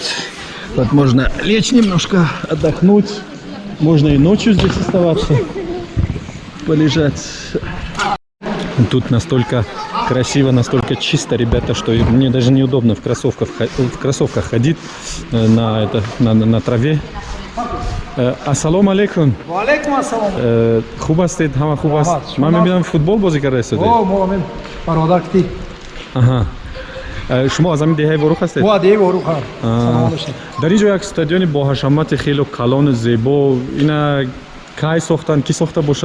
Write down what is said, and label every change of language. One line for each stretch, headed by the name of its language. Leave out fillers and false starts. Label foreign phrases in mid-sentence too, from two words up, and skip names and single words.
Russian: Вот можно лечь немножко, отдохнуть. Можно и ночью здесь оставаться. Полежать. Тут настолько красиво, настолько чисто, ребята, что мне даже неудобно в кроссовках ходить на траве.
Arabic: السلام عليكم. عليكم السلام.
Tajik: Хуб астед, ҳама хуб аст. Ман мебинам футбол бозӣ карда истоде. Мо бародар кити. Аҳа. шумо аз ҳамин деҳаи ворух ҳастед? Мо деҳаи ворух ҳам.
Arabic: سلام عليكم.
Tajik: дар ин ҷо як стадиони боҳашамати хело калону зебо, ина кай сохтан, ки сохта бошад?